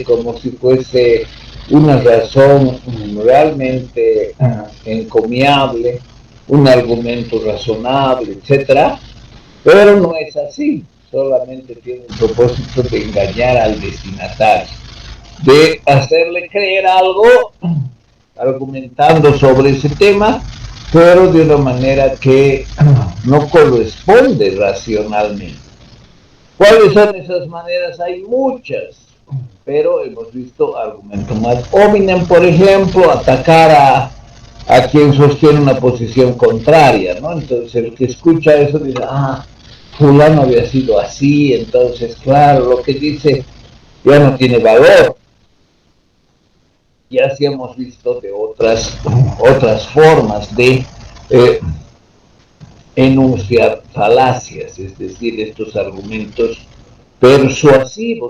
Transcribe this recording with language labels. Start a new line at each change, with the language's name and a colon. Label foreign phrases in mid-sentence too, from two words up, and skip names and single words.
Spanish: como si fuese una razón realmente encomiable, un argumento razonable, etcétera, pero no es así, solamente tiene el propósito de engañar al destinatario, de hacerle creer algo argumentando sobre ese tema, pero de una manera que no corresponde racionalmente. ¿Cuáles son esas maneras? Hay muchas, pero hemos visto
Latin: argumentum ad hominem,
Spanish: por ejemplo, atacar a quien sostiene una posición contraria, ¿no? Entonces el que escucha eso dice, fulano había sido así, entonces claro, lo que dice ya no tiene valor. Y así hemos visto de otras formas de enunciar falacias, es decir, estos argumentos persuasivos.